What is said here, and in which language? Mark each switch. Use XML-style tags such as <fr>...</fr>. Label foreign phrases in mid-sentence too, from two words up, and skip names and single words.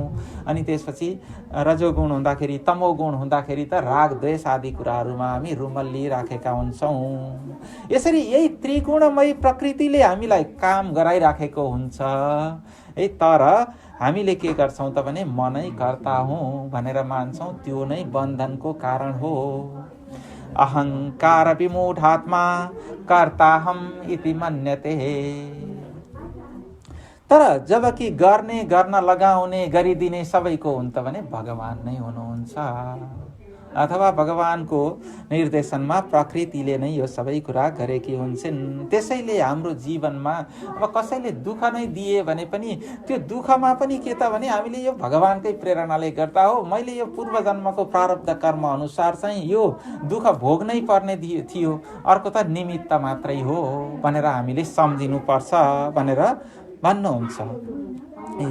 <ne>अनि त्यसपछि रजोगुण हुँदाखेरि, तमोगुण हुँदाखेरि त राग द्वेष आदि कुराहरूमा हामी रुमल्लिराखेका हुन्छौँ। यसरी यही त्रिगुणमय प्रकृतिले हामीलाई काम गराइराखेको हुन्छ है, तर हामीले के गर्छौँ त भने म नै कर्ता हुँ भनेर मान्छौँ, त्यो नै बन्धनको कारण हो।</ne> <sa>अहङ्कार विमूढात्मा कर्ताहम इति मन्यते।</sa> <ne>तर जबकि गर्न लगाउने गरिदिने सबैको हुन्छ भने भगवान नै हुनुहुन्छ, अथवा भगवानको निर्देशनमा प्रकृतिले नै यो सबै कुरा गरेकी हुन्छन्। त्यसैले हाम्रो जीवनमा अब कसैले दुःख नै दिए भने पनि त्यो दुःखमा पनि के त भने हामीले यो भगवानकै प्रेरणाले गर्दा हो, मैले यो पूर्व जन्मको प्रारब्ध कर्म अनुसार चाहिँ यो दुःख भोग्नै पर्ने थियो, अर्को त निमित्त मात्रै हो भनेर हामीले सम्झिनुपर्छ भनेर भन्नुहुन्छ।</ne>